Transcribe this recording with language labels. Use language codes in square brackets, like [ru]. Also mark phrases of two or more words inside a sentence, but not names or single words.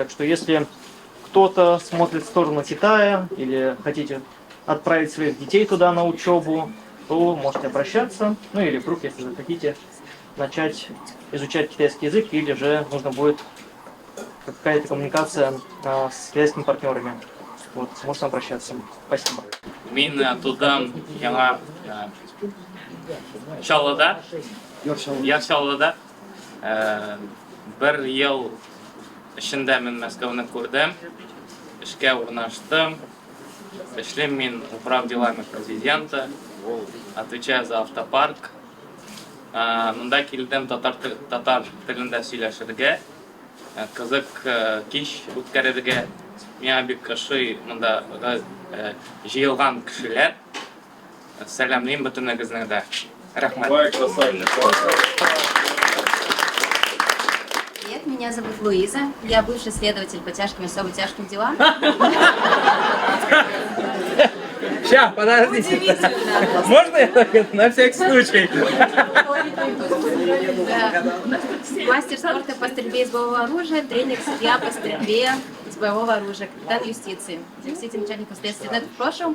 [ru] Так что если кто-то смотрит в сторону Китая или хотите отправить своих детей туда на учебу, то можете обращаться. Ну или вдруг, если вы хотите начать изучать китайский язык, или же нужно будет какая-то коммуникация с китайскими партнерами. Вот, можете обращаться. Спасибо. [tt] Мин тудан яңа Чаллыда, Чаллыда бер ел эчендә мин Мәскәүне күрдем, эшкә урнаштым, эшлим мин [ru] управ делами президента, отвечаю за автопарк. [tt] Монда килдем татар телендә сөйләшергә, кызык кич үткәрергә. Миңа бик ошый монда җыелган кешеләр. Сәламлыйм бөтенегезне дә. Рәхмәт. [ru] Привет, меня зовут Луиза. Я бывший следователь по тяжким и особо тяжким делам. Сейчас, подождите. Можно я так на всякий случай? Мастер спорта по стрельбе из боевого оружия, тренер, судья по стрельбе из боевого оружия, капитан юстиции, заместитель начальника следствия в прошлом.